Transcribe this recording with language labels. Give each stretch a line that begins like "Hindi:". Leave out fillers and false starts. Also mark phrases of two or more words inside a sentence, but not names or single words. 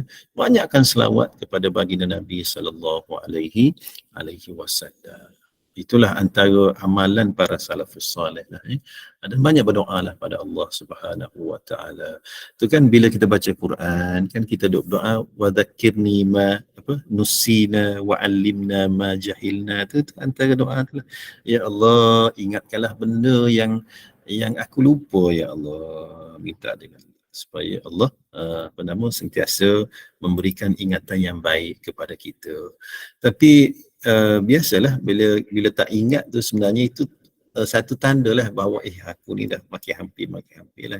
Malay: Banyakkan selawat kepada baginda Nabi
Arabic: صلى الله عليه وسلم.
Malay: Itulah antara amalan para salafus soleh lah. Dan banyak berdoa lah pada Allah
Arabic: سبحانه وتعالى.
Malay: Tu kan bila kita baca Quran kan kita doa
Arabic: وذكرني ما نسينا وعلمنا ما جهلنا,
Malay: tu antara doa tu lah.
Arabic: يا الله,
Malay: ingatkanlah benda yang aku lupa
Arabic: يا الله.
Malay: Minta dengan supaya Allah sentiasa memberikan ingatan yang baik kepada kita. Tapi biasalah bila tak ingat tu sebenarnya itu satu tanda lah bahawa aku ni dah makin hampir lah.